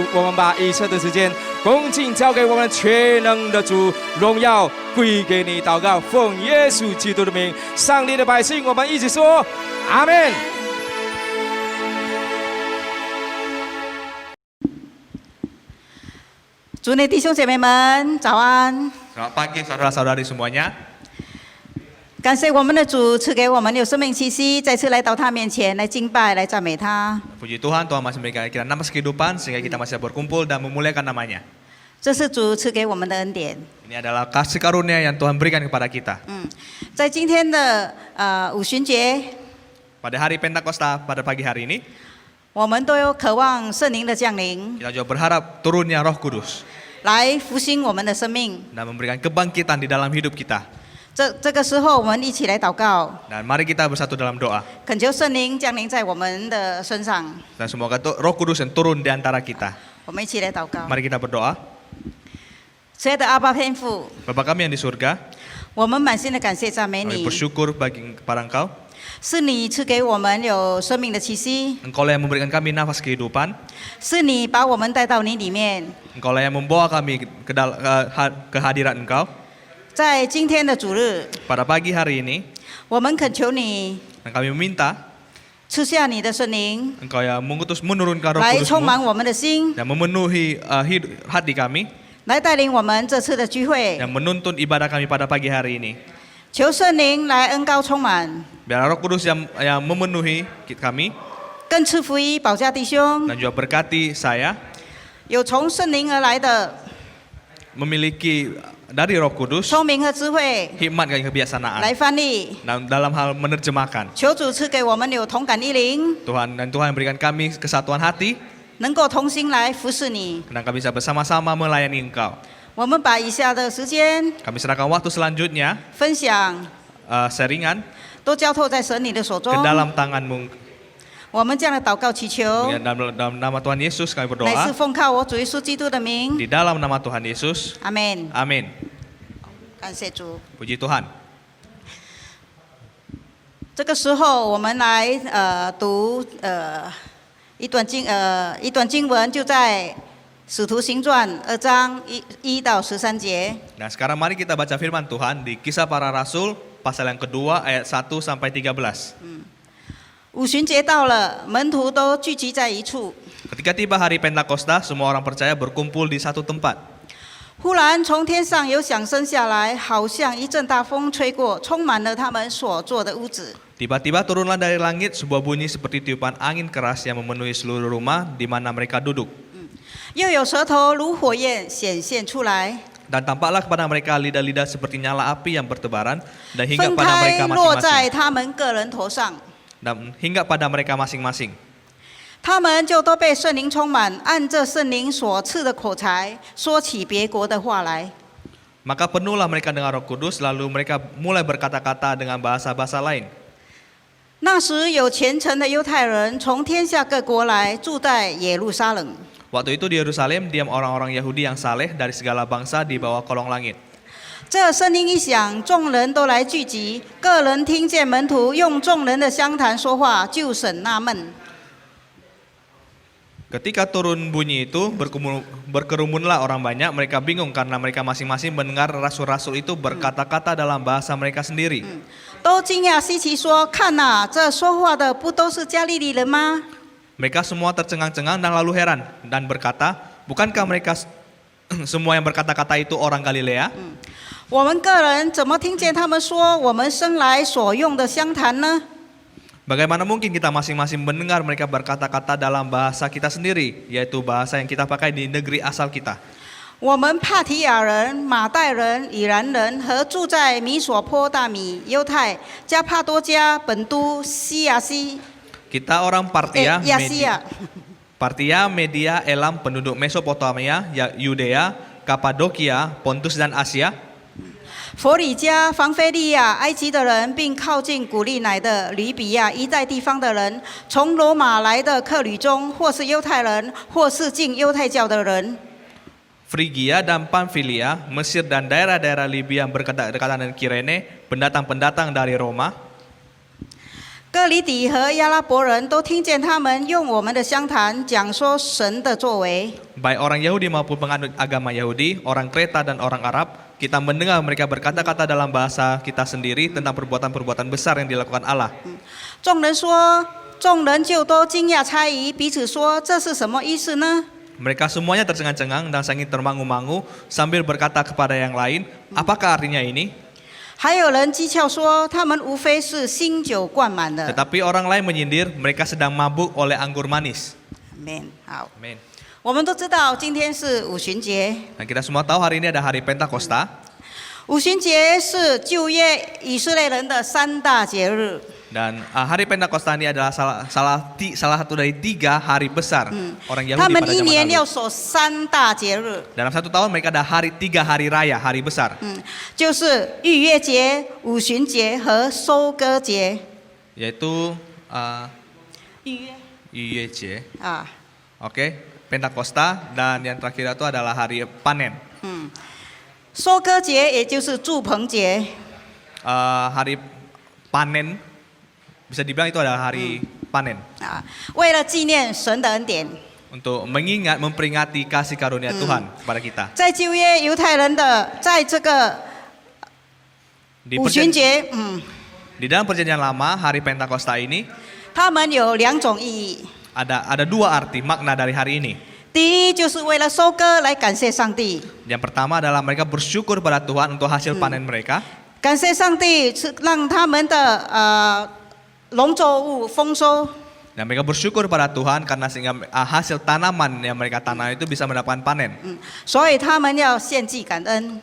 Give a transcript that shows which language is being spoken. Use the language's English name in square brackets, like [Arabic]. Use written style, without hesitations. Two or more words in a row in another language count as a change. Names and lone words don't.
[Chinese] 我们把以色的时间恭敬交给我们全能的主，荣耀归给你。祷告，奉耶稣基督的名。上帝的百姓，我们一起说阿们。主内弟兄姐妹们，早安！ [Indonesian] Selamat pagi saudara-saudari semuanya. [Chinese] 感谢我们的主赐给我们有生命气息，再次来到他面前来敬拜、来赞美他。 [Indonesian] Puji Tuhan, Tuhan masih memberikan kita nafas kehidupan sehingga kita masih berkumpul dan memuliakan namanya. [Chinese] 这是主赐给我们的恩典。 [Indonesian] Ini adalah kasih karunia yang Tuhan berikan kepada kita. [Chinese] 在今天的五旬节， [Indonesian] Pada hari Pentakosta pada pagi hari ini, [Chinese] 我们都有渴望圣灵的降临， [Indonesian] kita juga berharap turunnya Roh Kudus [Chinese] 来复兴我们的生命。 [Indonesian] dan memberikan kebangkitan di dalam hidup kita. [Chinese] 这个时候，我们一起来祷告， [Indonesian] Dan mari kita bersatu dalam doa. [Chinese] 恳求圣灵降临在我们的身上。 [Indonesian] Dan semoga Roh Kudus yang turun di antara kita. [Chinese] 我们一起来祷告。 [Indonesian] Mari kita berdoa. [Chinese] 亲爱的阿爸天父， [Indonesian] Bapa kami yang di surga, [Chinese] 我们满心的感谢赞美 [Indonesian] kami [Chinese] 你， [Indonesian] bersyukur kepada Engkau. [Chinese] 是你赐给我们有生命的气息， [Indonesian] Engkau lah yang memberikan kami nafas kehidupan. [Chinese] 是你把我们带到你里面。 [Indonesian] Engkau lah yang membawa kami ke hadirat Engkau. [Chinese] 在今天的主日， [Indonesian] Pada pagi hari ini, [Chinese] 我们恳求你 [Indonesian] dan kami meminta [Chinese] 赐下你的圣灵， [Indonesian] Engkau yang menurunkan Roh [Chinese] 来充 [Indonesian] Kudus-Mu [Chinese] 满我们的心， [Indonesian] dan memenuhi hati kami [Chinese] 来带领我们这次的聚会。 [Indonesian] yang menuntun ibadah kami pada pagi hari ini. [Chinese] 求圣灵来恩膏充满， [Indonesian] Biar Roh Kudus yang memenuhi kami [Chinese] 更赐福于保家弟兄， [Indonesian] dan juga berkati saya [Chinese] 有从圣灵而来的 [Indonesian] memiliki dari Roh Kudus [Chinese] 聪明和智慧 [Indonesian] hikmat dan kebijaksanaan [Chinese] 来翻译。 [Indonesian] dalam hal menerjemahkan. [Chinese] 求主赐给我们有同感一灵， [Indonesian] Tuhan berikan kami kesatuan hati [Chinese] 能够同心来服侍你。 [Indonesian] dan kami bisa bersama-sama melayani Engkau. [Chinese] 我们把以下的时间 [Indonesian] Kami serahkan waktu selanjutnya [Chinese] 分享 [Indonesian] sharingan [Chinese] 都交托在神你的手中 [Indonesian] ke。dalam tangan-Mu. [Chinese] 我们这样的祷告祈求， [Indonesian] Dalam nama Tuhan Yesus kami [Chinese] 乃是 [Indonesian] berdoa. [Chinese] 奉靠我主耶稣基督的名。 [Indonesian] Di dalam nama Tuhan Yesus. [Chinese] 阿门。 [Indonesian] Amin. [Chinese] 感谢主。 [Indonesian] Puji Tuhan. [Chinese] 这个时候，我们来读一段经文，就在《使徒行传》2章1到13节。 [Indonesian] Nah, sekarang mari kita baca firman Tuhan di Kisah Para Rasul pasal yang kedua ayat 1 sampai 13. [Chinese] 五旬节到了，门徒都聚集在一处。 [Indonesian] Ketika tiba hari Pentakosta, semua orang percaya berkumpul di satu tempat. [Chinese] 忽然从天上有响声下来，好像一阵大风吹过，充满了他们所坐的屋子。 [Indonesian] Tiba-tiba turunlah dari langit sebuah bunyi seperti tiupan angin keras yang memenuhi seluruh rumah di mana mereka duduk. [Chinese] 又有舌头如火焰显现出来， [Indonesian] Dan tampaklah kepada mereka lidah-lidah seperti nyala api yang bertebaran dan hingga [Chinese] 分 [Indonesian] pada [Chinese] 开 [Indonesian] mereka [Chinese] 落在 [Indonesian] masing-masing. [Chinese] 他们个人头上。 [Indonesian] Dan hingga pada mereka masing-masing. [Chinese] 他们就都被圣灵充满，按着圣灵所赐的口才，说起别国的话来。 [Indonesian] Maka penuhlah mereka dengan Roh Kudus, lalu mereka mulai berkata-kata dengan bahasa-bahasa lain. [Chinese] 那时有虔诚的犹太人从天下各国来，住在耶路撒冷。 [Indonesian] Waktu itu di Yerusalem diam orang-orang Yahudi yang saleh dari segala bangsa di bawah kolong langit. [Chinese] 这声音一响，众人都来聚集，个人听见门徒用众人的相谈说话，就甚纳闷。 [Indonesian] Ketika turun bunyi itu berkerumunlah orang banyak, mereka bingung karena mereka masing-masing mendengar rasul-rasul itu berkata-kata dalam bahasa mereka sendiri. [Chinese] 都惊讶稀奇说：“看哪，这说话的不都是加利利人吗？” [Indonesian] Mereka semua tercengang-cengang dan lalu heran dan berkata, bukankah mereka semua yang berkata-kata itu orang Galilea? [Chinese] 我们个人怎么听见他们说我们生来所用的相谈呢？ [Indonesian] Bagaimana mungkin kita masing-masing mendengar mereka berkata-kata dalam bahasa kita sendiri, yaitu bahasa yang kita pakai di negeri asal kita. [Chinese] 我们帕提亚人、马代人、以兰人和住在米索坡大米、犹太、加帕多家、本都、西亚西、 [Indonesian] Kita orang Partia, [Chinese] 亚细亚。 [Indonesian] Partia, Media, Elam, penduduk Mesopotamia, Yudea, Kapadokia, Pontus dan Asia. [Chinese] 佛里加、防菲利亚、埃及的人，并靠近古利乃的吕比亚一带地方的人，从罗马来的客旅中，或是犹太人，或是进犹太教的人。 [Indonesian] Frigia dan Pamfilia, Mesir dan daerah-daerah Libya yang berdekatan dengan Kirene, pendatang-pendatang dari Roma. [Chinese] 哥里底和亚拉伯人都听见他们用我们的相谈讲说神的作为。 [Indonesian] Baik orang Yahudi maupun penganut agama Yahudi, orang Kreta dan orang Arab, kita mendengar mereka berkata-kata dalam bahasa kita sendiri tentang perbuatan-perbuatan besar yang dilakukan Allah. [Chinese] 众人说，众人就都惊讶猜疑，彼此说这是什么意思呢？ [Indonesian] Mereka semuanya tercengang-cengang dan saking termangu-mangu sambil berkata kepada yang lain, apakah artinya ini? [Chinese] 还有人讥诮说，他们无非是新酒灌满了。 [Indonesian] Tetapi orang lain menyindir mereka sedang mabuk oleh anggur manis. [Chinese] Amen。好， [Indonesian] Amin. [Chinese] 我们都知道今天是五旬节。 [Indonesian] Nah, kita semua tahu hari ini ada hari Pentakosta. [Chinese] 五旬节是旧约以色列人的三大节日。 [Indonesian] Dan hari Pentakosta ini adalah salah satu dari 3 hari besar orang Yahudi [Chinese] 他们 [Indonesian] pada [Chinese] 一 [Indonesian] zaman [Chinese] 年 [Indonesian] lalu. [Chinese] 要守三大节日， [Indonesian] Dalam 1 tahun mereka ada 3 hari raya, hari besar. [Chinese] 就是逾越节、五旬节和收割节。 [Indonesian] Yaitu [Chinese] 逾逾越节, 越啊， [Indonesian] oke, Pentakosta, dan yang terakhir itu adalah hari panen. [Chinese] 收割节也就是祝棚节。 [Indonesian] Hari panen, bisa dibilang itu adalah hari panen. [Chinese] 啊，为了纪念神的恩典， [Indonesian] Untuk mengingat, memperingati kasih karunia Tuhan kepada kita. [Chinese] 在旧约犹太人的在这个 [Indonesian] Di [Chinese] 五旬节， [Indonesian] Di dalam perjanjian lama, hari Pentakosta ini [Chinese] 他们有两种意义。 [Indonesian] ada 2 arti makna dari hari ini. [Chinese] 第一，就是为了收割来感谢上帝， [Indonesian] Yang pertama adalah mereka bersyukur pada Tuhan untuk hasil panen mereka. [Chinese] 感谢上帝是让他们的农作物丰收。 [Indonesian] Dan mereka bersyukur pada Tuhan karena sehingga hasil tanaman yang mereka tanam itu bisa mendapatkan panen. [Chinese] 所以他们要献祭感恩。